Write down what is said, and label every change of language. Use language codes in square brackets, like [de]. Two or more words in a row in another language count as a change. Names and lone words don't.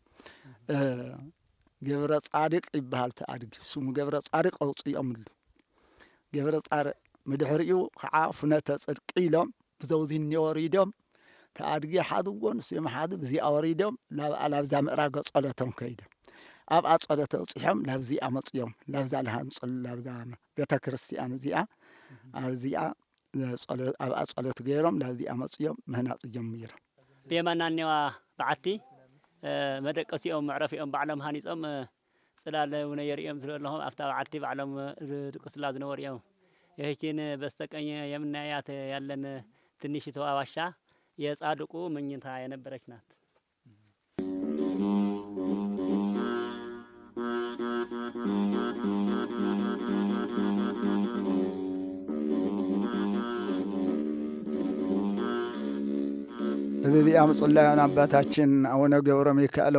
[ti] ገብረ ጻድቅ ይበሃል ተኣድጊ ስሙ ገብረ ጻድቅ ኣውፅኦምሉ ገብረ ጻድቅ ምድሕሪኡ ከዓ ፍነተ ጽድቂ ኢሎም ብዘውዚ ወሪዶም ተኣድጊ ሓድጎን ስም ሓደ ብዚኣ ወሪዶም ላብዛ ምዕራገ ጸሎቶም ከይዶም ኣብ ጸሎተ ውጽሖም ላብዚኣ መጽዮም ላብዛ ለሃንጽል ላብዛ ቤተ ክርስቲያን እዚኣ ኣብዚኣ ኣብ ጸሎት ገይሮም ላብዚኣ መጽዮም ምህናጽ ጀሚሮም ብየማና እኔዋ በዓቲ መደቀሲኦም መዕረፊኦም ባዕሎም ሃኒጾም ጽላል እውን የርእዮም ስለለኹም ኣፍታ በዓቲ ባዕሎም ድቅስላ ዝነበሩ እዮም። [am] ይህችን በስተቀኝ የምናያት ያለን ትንሽቷ ዋሻ የጻድቁ መኝታ የነበረች ናት። [ti] እዚኣ ምጽላዮን አባታችን አቡነ ገብረ ሚካኤል